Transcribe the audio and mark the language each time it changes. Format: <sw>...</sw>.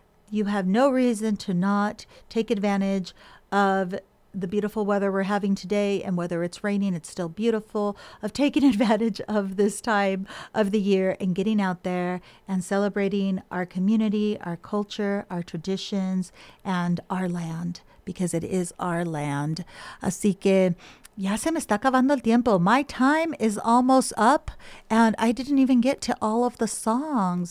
<en>You have no reason to not take advantage of the beautiful weather we're having today, and whether it's raining, it's still beautiful, of taking advantage of this time of the year and getting out there and celebrating our community, our culture, our traditions, and our land, because it is our land.</en> <es>Así que ya se me está acabando el tiempo.</es> <en>My time is almost up, and I didn't even get to all of the songs.</en>